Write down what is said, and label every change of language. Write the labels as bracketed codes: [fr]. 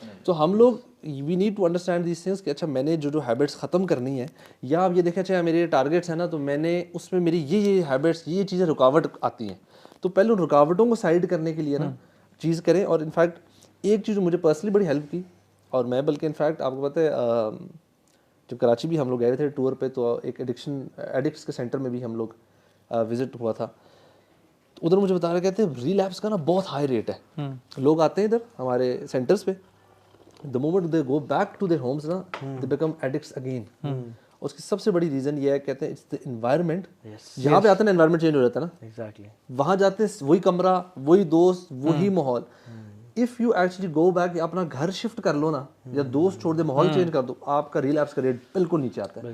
[ur] تو ہم لوگ [en] we need to understand these things [ur] کہ اچھا میں نے جو ہیبٹس ختم کرنی ہے, یا آپ یہ دیکھیں اچھا میرے ٹارگیٹس ہیں نا, تو میں نے اس میں میری یہ ہیبٹس یہ چیزیں رکاوٹ آتی ہیں, تو پہلے ان رکاوٹوں کو سائڈ کرنے کے لیے نا چیز کریں. اور انفیکٹ ایک چیز جو مجھے پرسنلی بڑی ہیلپ کی, اور میں بلکہ انفیکٹ آپ کو پتہ ہے جب کراچی بھی ہم لوگ گئے تھے ٹور پہ, تو ایک ایڈکٹس کے سینٹر میں بھی ہم لوگ وزٹ ہوا تھا, تو ادھر مجھے بتا رہے کہتے ہیں ریلیپس کا نا بہت ہائی ریٹ ہے. لوگ آتے ہیں ادھر ہمارے سینٹرز پہ, [en] the moment they go back to their homes نا they become addicts again. [ur] اس کی سب سے بڑی ریزن یہ ہے, کہتے ہیں [en] it's the environment. [ur] جہاں پہ آتے ہیں انوائرمنٹ چینج ہو جاتا ہے نا, [en] exactly [ur] وہاں جاتے ہیں وہی کمرہ, وہی دوست, وہی ماحول. [en] if you actually go back, [ur] اپنا گھر شفٹ کر لو نا, یا دوست چھوڑ دے, ماحول چینج کر دو, آپ کا ریلیپس کا ریٹ بالکل نیچے آتا ہے.